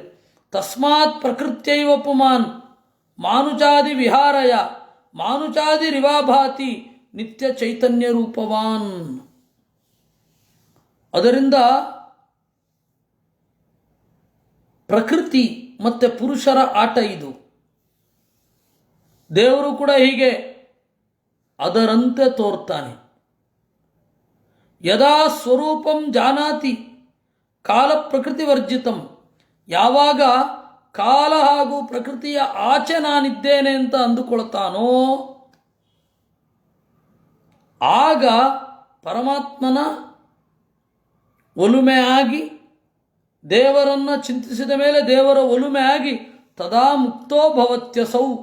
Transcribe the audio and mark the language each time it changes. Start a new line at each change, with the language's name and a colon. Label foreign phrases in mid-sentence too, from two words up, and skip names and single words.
Sanskrit: ತಸ್ಮಾತ್ ಪ್ರಕೃತ್ಯೈವ ಪುಮಾನ್ ಮಾನುಚಾದಿ ವಿಹಾರಯ ಮಾನುಚಾದಿ ರಿವಾಭಾತಿ ನಿತ್ಯ ಚೈತನ್ಯ ರೂಪವಾನ್.
Kannada: ಅದರಿಂದ ಪ್ರಕೃತಿ ಮತ್ತು ಪುರುಷರ ಆಟ ಇದು. ದೇವರು ಕೂಡ ಹೀಗೆ ಅದರಂತೆ ತೋರ್ತಾನೆ.
Sanskrit: ಯದಾ ಸ್ವರೂಪಂ ಜಾನಾತಿ ಕಾಲ ಪ್ರಕೃತಿ ವರ್ಜಿತಂ.
Kannada: ಯಾವಾಗ ಕಾಲ ಹಾಗೂ ಪ್ರಕೃತಿಯ ಆಚೆ ನಾನಿದ್ದೇನೆ ಅಂತ ಅಂದುಕೊಳ್ತಾನೋ ಆಗ ಪರಮಾತ್ಮನ ಒಲುಮೆ ಆಗಿ, ದೇವರನ್ನು ಚಿಂತಿಸಿದ ಮೇಲೆ ದೇವರ ಒಲುಮೆ ಆಗಿ
Sanskrit: ತದಾ ಮುಕ್ತೋ ಭವತ್ಯಸೌ.